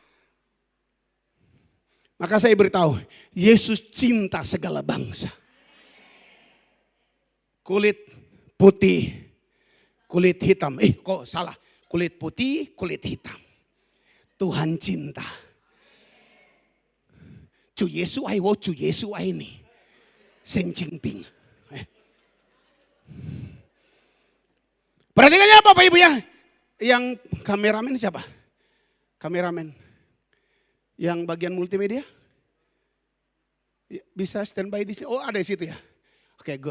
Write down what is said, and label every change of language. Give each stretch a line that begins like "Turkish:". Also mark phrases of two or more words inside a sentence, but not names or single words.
Indonesian: Maka saya beritahu, Yesus cinta segala bangsa. Kulit putih, kulit hitam. Kok salah? Kulit putih, kulit hitam. Tuhan cinta.
Chinese: 主耶稣爱我，主耶稣爱你. Sen Jinping.
Indonesian: Perhatikan ya Bapak Ibu ya. Yang kameramen siapa? Kameramen. Yang bagian multimedia? Bisa standby di sini? Oh ada di situ ya? Oke, good.